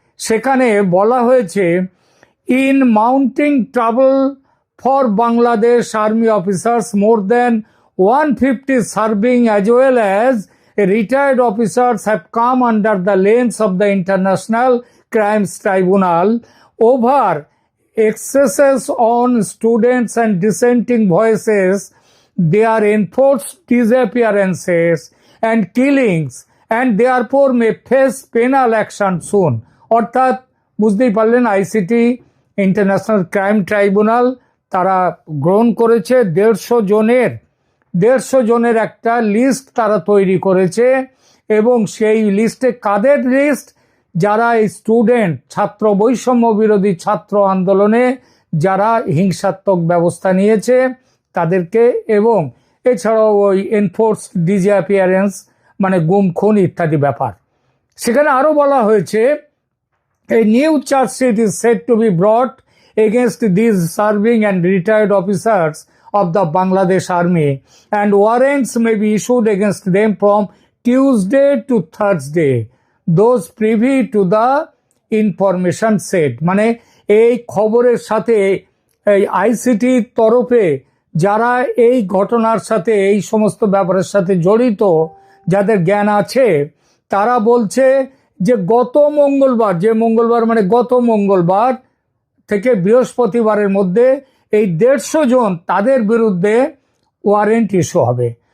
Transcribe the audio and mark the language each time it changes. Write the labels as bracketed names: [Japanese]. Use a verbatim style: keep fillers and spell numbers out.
[Bangla] সেখানে বলা হয়েছে [English] In mounting trouble for Bangladesh army officers more than one fifty serving as well as retired officers have come under the lens of the International Crimes Tribunal over excesses on students and dissenting voices their enforced disappearances and killings and therefore may face penal action soon. [Bangla] অর্থাৎ বুঝতেই পারলেন, ICT international crime tribunal তারা গ্রহণ করেছে দেড়শো জনের দেড়শো জনের একটা লিস্ট তারা তৈরি করেছে, এবং সেই লিস্টে কাদের লিস্ট? যারা এই স্টুডেন্ট ছাত্র বৈষম্য বিরোধী ছাত্র আন্দোলনে যারা হিংসাত্মক ব্যবস্থা নিয়েছে তাদেরকে, এবং এছাড়াও ওই এনফোর্সড ডিসঅ্যাপিয়ারেন্স মানে গুম খুন ইত্যাদি ব্যাপার। সেখানে আরও বলা হয়েছে, [English] a new charge sheet is said to be brought against these serving and retired officers of the Bangladesh Army, and warrants may be issued against them from Tuesday to Thursday. Those privy to the information said. [Bangla] মানে এই খবরের সাথে এই আইসিটির তরফে যারা এই ঘটনার সাথে এই সমস্ত ব্যাপারের সাথে জড়িত, যাদের জ্ঞান আছে, তারা বলছে যে গত মঙ্গলবার যে মঙ্গলবার মানে গত মঙ্গলবার থেকে বৃহস্পতিবারের মধ্যে এই দেড়শো জন তাদের বিরুদ্ধে ওয়ারেন্ট ইস্যু হবে।